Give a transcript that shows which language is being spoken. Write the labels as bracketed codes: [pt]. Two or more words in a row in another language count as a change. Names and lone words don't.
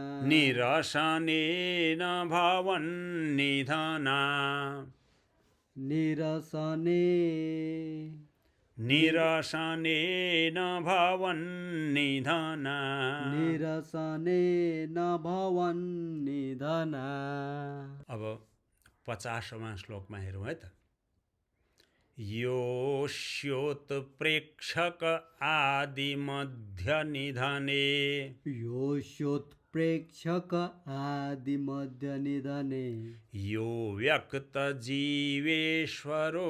[sa] निरसनेन भवन्निधना निरसनेन भवन्निधना निरसनेन भवन्निधना। [ne] अब 50वां श्लोकमा हेरौँ है त। [sa] योष्योत्प्रेक्षक आदिमध्यनिधने योष्योत्प्रेक्षक आदिमध्यनिधने यो व्यक्तजीवेश्वरो